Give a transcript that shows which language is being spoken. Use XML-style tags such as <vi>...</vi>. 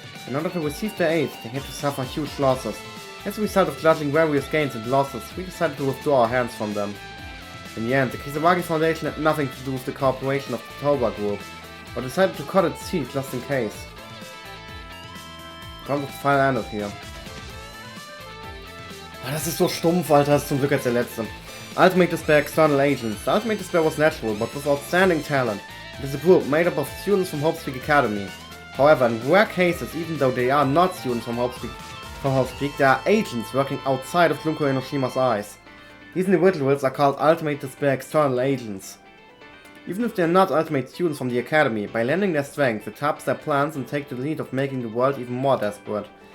<en>In order to receive their aid, they had to suffer huge losses. As a result of judging various gains and losses, we decided to withdraw our hands from them. In the end, the Kisaragi Foundation had nothing to do with the cooperation of the Toba group, but decided to cut its teeth just in case. Comes with the file ended here.</en> <de>Oh, das ist so stumpf, Alter. Das ist zum Glück als der letzte.</de> <en>Ultimate Despair External Agents. The Ultimate Despair was natural, but with outstanding talent. It is a group made up of students from Hope's Peak Academy. However, in rare cases, even though they are not students from Hope's Peak, they are agents working outside of Junko Enoshima's eyes. These individuals are called Ultimate Despair External Agents. Even if they are not ultimate students from the Academy, by lending their strength, they taps their plans and take the lead of making the world even more desperate.</en>